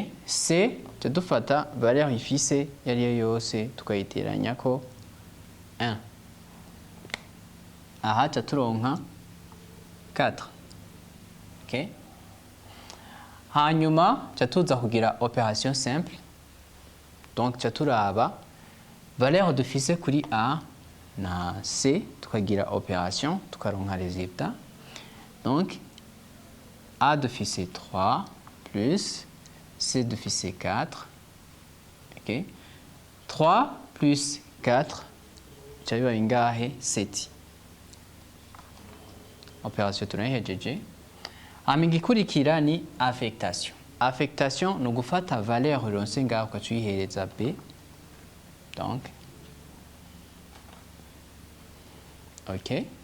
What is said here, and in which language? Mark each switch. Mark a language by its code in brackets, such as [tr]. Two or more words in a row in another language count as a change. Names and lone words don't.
[rn] C dufata valeur ifise yariyo yose tukayiteranya ko 1. Aha ca turonka 4. Ok? Hanyuma ca tuza kugira [fr] opération simple. [rn] Donc ca turaba valeur dufise kuri A na C tukagira opération tukaronka résultat. Donc A dufise 3 plus C dufise 4. Ok? 3 plus 4 ca biba bingahe? 7. Opération tunayihejeje. Hama igikurikira ni affectation. Affectation ni ugufata valeur uronse ngaho ukaca uyihereza B. Donc ok.